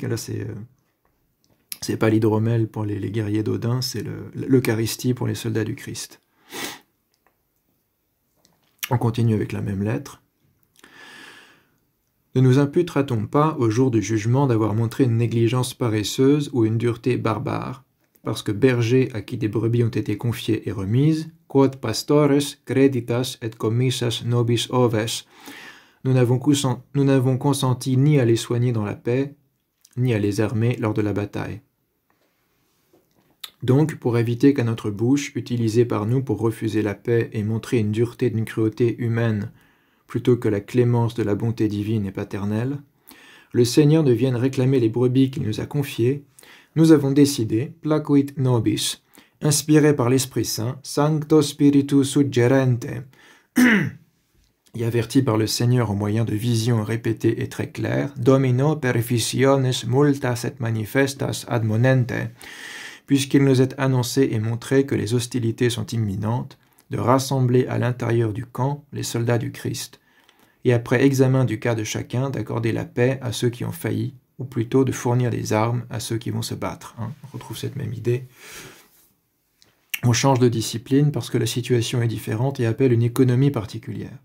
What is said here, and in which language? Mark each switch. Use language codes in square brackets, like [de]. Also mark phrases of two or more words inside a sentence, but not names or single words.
[fr] Là, c'est pas l'hydromel pour les guerriers d'Odin, c'est l'Eucharistie pour les soldats du Christ. On continue avec la même lettre. Ne nous imputera-t-on pas, au jour du jugement, d'avoir montré une négligence paresseuse ou une dureté barbare, parce que bergers à qui des brebis ont été confiées et remises, [la] quod pastores creditas et commissas nobis oves, [fr] Nous n'avons consenti ni à les soigner dans la paix, ni à les armer lors de la bataille. Donc, pour éviter qu'à notre bouche, utilisée par nous pour refuser la paix et montrer une dureté d'une cruauté humaine plutôt que la clémence de la bonté divine et paternelle, le Seigneur ne vienne réclamer les brebis qu'il nous a confiées, nous avons décidé, [la] placuit nobis, [fr] inspiré par l'Esprit Saint, [la] Sancto Spiritu suggerente, [fr] et averti par le Seigneur au moyen de visions répétées et très claires, [la] Domino per visiones multas et manifestas admonente, [fr] puisqu'il nous est annoncé et montré que les hostilités sont imminentes, de rassembler à l'intérieur du camp les soldats du Christ, et après examen du cas de chacun, d'accorder la paix à ceux qui ont failli, ou plutôt de fournir des armes à ceux qui vont se battre. On retrouve cette même idée. On change de discipline parce que la situation est différente et appelle une économie particulière.